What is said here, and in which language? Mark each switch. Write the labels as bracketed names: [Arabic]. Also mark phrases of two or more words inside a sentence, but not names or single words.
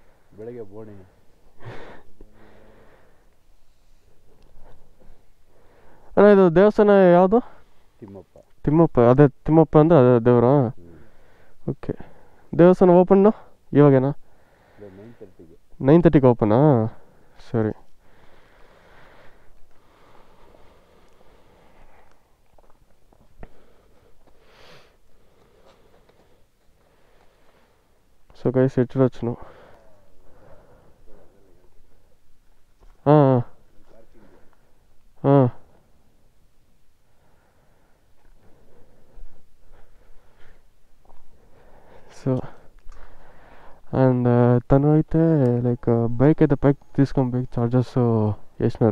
[Kannada] ಬೆಳಗ್ಗೆ ಬೋಣಿ ಅಣ್ಣ ಇದು ದೇವಸ್ಥಾನ ಯಾವುದು? ತಿಮ್ಮಪ್ಪ. ಅದೇ ತಿಮ್ಮಪ್ಪ ಅಂದ್ರೆ ಅದೇ ದೇವರಾ? ಓಕೆ. ದೇವಸ್ಥಾನ ಓಪನ್ನು ಇವಾಗೇನಾ? 9:30ಗೆ ಓಪನಾ? ಸರಿ. [English] so guys [Telugu] ఎట్లా వచ్చినావు? [English] so and [Telugu] తను అయితే [English] like bike [Telugu] అయితే పైకి తీసుకొని [English] bike charges [Telugu] వేసినారు.